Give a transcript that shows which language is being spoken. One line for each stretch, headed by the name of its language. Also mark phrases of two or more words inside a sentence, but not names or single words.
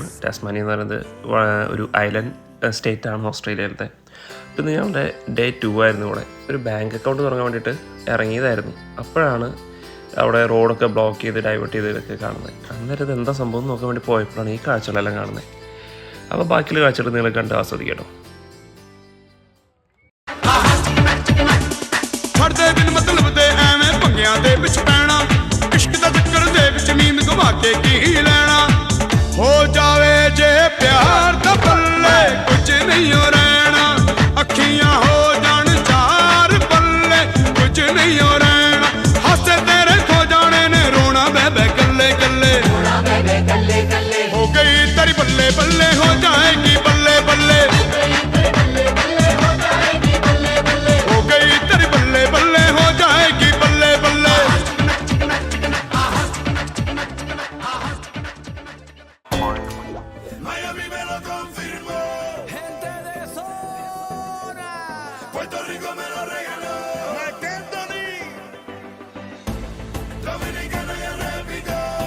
Malayalam: ടാസ്മാനിയ എന്ന് പറയുന്നത് ഒരു
English: island state
Malayalam: ഓസ്ട്രേലിയയിലത്തെ. പിന്നെ ഞങ്ങളുടെ ഡേ 2 ആയിരുന്നു. ഇവിടെ ഒരു
English: bank account
Malayalam: തുടങ്ങാൻ വേണ്ടിയിട്ട് ഇറങ്ങിയതായിരുന്നു. അപ്പോഴാണ് അവിടെ റോഡൊക്കെ ബ്ലോക്ക് ചെയ്ത് ഡൈവേർട്ട് ചെയ്തതൊക്കെ കാണുന്നത്. അന്നേരം ഇത് എന്താ സംഭവം നോക്കാൻ വേണ്ടി പോയപ്പോഴാണ് ഈ കാഴ്ചകളെല്ലാം കാണുന്നത്. അപ്പോൾ ബാക്കിയുള്ള കാഴ്ചകൾ നിങ്ങൾ കണ്ട് ആസ്വദിക്കട്ടോ.
Punjabi: ਦੇ ਵਿੱਚ ਪੈਣਾ ਇਸ਼ਕ ਦਾ ਚੱਕਰ ਦੇ ਵਿੱਚ ਨੀਂਦ ਗਵਾ ਕੇ ਕੀ ਲੈਣਾ ਹੋ ਜਾਵੇ ਜੇ ਪਿਆਰ ਦਾ ਪੱਲੇ ਕੁਝ ਨਹੀਂ ਹੋ ਰਹਿਣਾ ਅੱਖੀਆਂ ਹੋ ਜਾਣ ਚਾਰ ਪੱਲੇ ਕੁਝ ਨਹੀਂ ਹੋ ਰਹਿਣਾ ਹਾਸੇ ਤੇਰੇ ਖੋ ਜਾਣੇ ਨੇ ਰੋਣਾ ਬੇਬੇ ਕੱਲੇ ਕੱਲੇ ਹੋ ਗਈ ਤੇਰੀ ਬੱਲੇ ਬੱਲੇ ਹੋ ਜਾਏਗੀ ਬੱਲੇ ਬੱਲੇ ਹੋ ਗਈ ਤੇਰੀ ਬੱਲੇ ਬੱਲੇ ਹੋ ਜਾਏਗੀ ਬੱਲੇ ਬੱਲੇ
Spanish: Miami me lo confirmó, gente de zona, Puerto Rico me lo regaló, Anthony, Dominicana ya repitió,